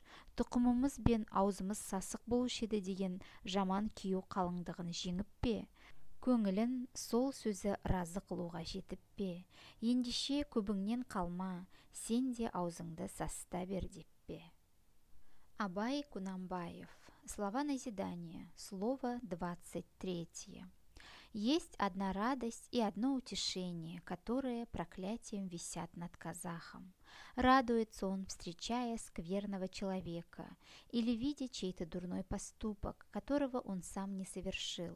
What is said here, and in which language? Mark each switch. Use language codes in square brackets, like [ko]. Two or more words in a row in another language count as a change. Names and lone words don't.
[kk] Тұқымымыз бен аузымыз сасық болушы еді деген жаман күйеу қалыңдығын жеңіп пе? Көңілін сол сөзі разы қылуға жетіп пе? Ендеше көбіңнен қалма, сен де аузыңды сасыта бер деп пе? Абай Кунанбаев. [ru] Слова назидания. Слово 23. Есть одна радость и одно утешение, которые проклятием висят над казахом. Радуется он, встречая скверного человека или видя чей-то дурной поступок, которого он сам не совершил.